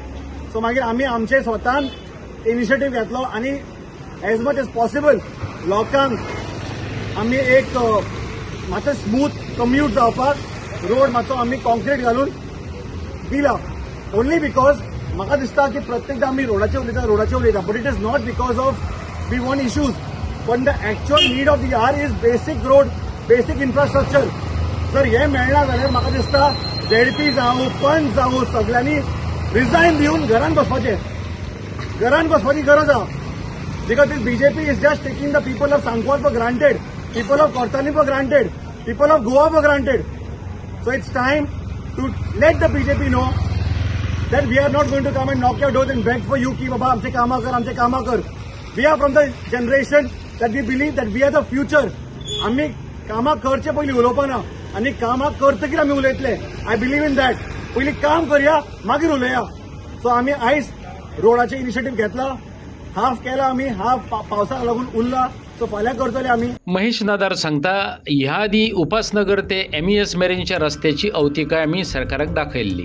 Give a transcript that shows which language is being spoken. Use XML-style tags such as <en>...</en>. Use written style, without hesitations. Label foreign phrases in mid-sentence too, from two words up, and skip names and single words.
<kok>सो मागीर आमी आमचे स्वतान इनिशिएटीव घेतलो आनी</kok> <en>as much as possible</en> <kok>लोकांक आमी एक मातसो</kok> <en>smooth commute</en> <kok>जावपाक रोड मातसो आमी कॉन्क्रीट घालून दिला.</kok> <en>only because</en> <kok>म्हाका दिसता की प्रत्येकदां आमी रोडाचेर उलयता</kok> <en>but it is not because of we want issues पण the actual need of the R is basic road basic infrastructure.</en> <kok>जर हे मेळना जाल्यार म्हाका दिसता ZP जावं पंच जावं सगळ्यांनी रिजायन दिवन घरान बसपाचें. घरान बसपाची गरज आहा.</kok> <en>because this BJP is just taking the people of Sankval for granted, people of Kortani for granted, people of Goa for granted. So it's time to let the BJP know that we are not going to come and knock your doors and beg for you</en> <kok>ki baba amche kama kar.</kok> <en>We are from the generation that we believe that we are the future.</en> <kok>आम्ही कामा करचे पयली उलोवपाना आनी कामा करतकीर आमी उलयतले.</kok> <en>I believe in that.</en> <kok>पयली काम करया मागीर उलया. सो आमी आयज रोडाचे इनिशिएटीव घेतला. हाफ केला आमी, हाफ पावसाक लागून उरला. सो फाल्यां करतले आमी. महेश नदार सांगता ह्या आदी उपासनगर ते MES मेरेनच्या रस्त्याची अवतिकाय आमी सरकाराक दाखयल्ली.</kok>